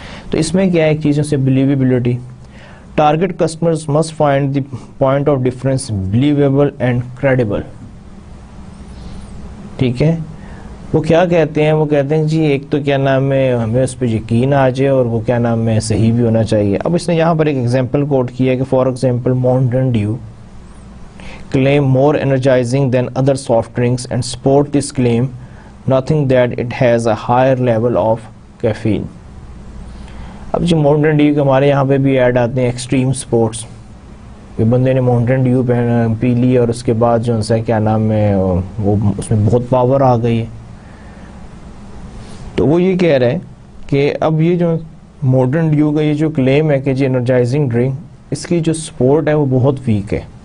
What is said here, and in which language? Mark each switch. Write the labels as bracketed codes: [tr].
[ur] تو اس میں کیا ہے ایک چیزوں سے [en] Believability. Target customers must find the point of difference believable and credible, ٹھیک ہے. [ur] وہ کیا کہتے ہیں, وہ کہتے ہیں جی ایک تو کیا نام ہے ہمیں اس پہ یقین آ جائے اور وہ کیا نام ہے صحیح بھی ہونا چاہیے. اب اس نے یہاں پر ایک ایگزامپل کوٹ کیا ہے کہ [en] For example Mountain Dew claim more energizing than other soft drinks and support this claim nothing that it has a higher level of caffeine. [ur] اب جی ماؤنٹین ڈیو کے ہمارے یہاں پہ بھی ایڈ آتے ہیں ایکسٹریم سپورٹس, کہ بندے نے ماؤنٹین ڈیو پی لی اور اس کے بعد جو ہے کیا نام ہے وہ اس میں بہت پاور آ گئی ہے. تو وہ یہ کہہ رہے ہیں کہ اب یہ جو ماؤنٹین ڈیو کا یہ جو کلیم ہے کہ جی انرجائزنگ ڈرنک, اس کی جو سپورٹ ہے وہ بہت ویک ہے.